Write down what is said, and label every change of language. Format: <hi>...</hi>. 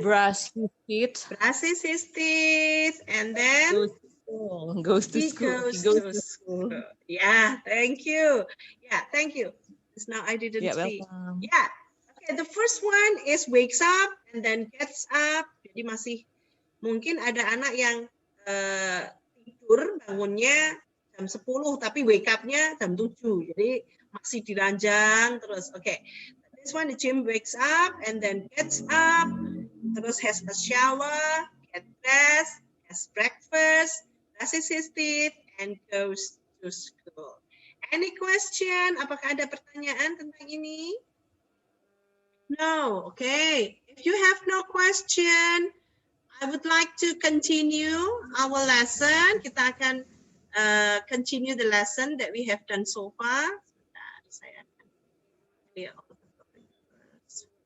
<en>brushes his teeth. And then goes to school. Yeah, thank you. Yeah, thank you. Because now I didn't see. Welcome. Yeah. Okay, the first one is wakes up and then gets up.</en> <id>Jadi masih mungkin ada anak yang tidur bangunnya jam 10 tapi wake up-nya jam 7. Jadi masih diranjang terus.</id> <en>Okay. This one the Jim wakes up and then gets up, terus has a shower, gets dressed, has breakfast, brushes his teeth, and goes to school. Any question?</en> <id>Apakah ada pertanyaan tentang ini?</id> <en>No. Okay. If you have no question, I would like to continue our lesson.</en> <id>Kita akan</id> <en>continue the lesson that we have done so far.</en> <id>Sebentar, saya akan</id> <en>clear all the topic first.</en>